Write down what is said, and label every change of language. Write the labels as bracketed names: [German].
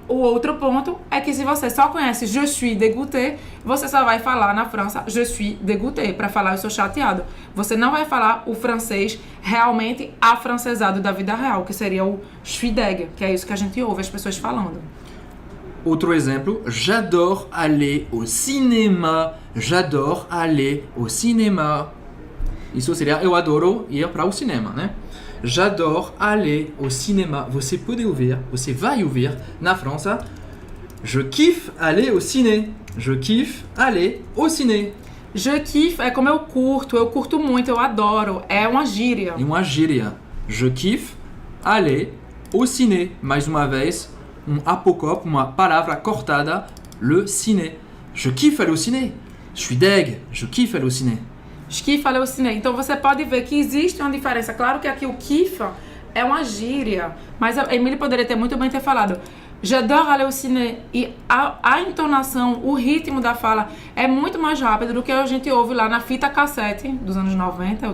[Portuguese] o outro ponto é que se você só conhece [French] je suis dégoûté, [Portuguese] você só vai falar na França je suis dégoûté, para falar eu sou chateado. Você não vai falar o francês realmente afrancesado da vida real, que seria o [French] je suis deg, [Portuguese] que é isso que a gente ouve as pessoas falando. Outro exemplo, [French] j'adore aller au cinéma. J'adore aller au cinéma. [Portuguese] Isso seria eu adoro ir para o cinema, né? [French] J'adore aller au cinéma. [Portuguese] Você pode ouvir, você vai ouvir na França. [French] Je kiffe aller au ciné. Je kiffe aller au ciné. Je kiffe [Portuguese] é como eu curto muito, eu adoro. É uma gíria. É uma gíria. [French] Je kiffe aller au ciné. [Portuguese] Mais uma vez, apócope, uma palavra cortada, le ciné. [French] Je kiffe aller au ciné. Je suis deg, je kiffe aller au ciné. Je kiffe aller au ciné. [Portuguese] Então você pode ver que existe uma diferença. Claro que aqui o kiffe é uma gíria, mas a Emily poderia ter muito bem ter falado [French] j'adore aller au ciné. [Portuguese] E a entonação, o ritmo da fala é muito mais rápido do que a gente ouve lá na fita cassete dos anos 90.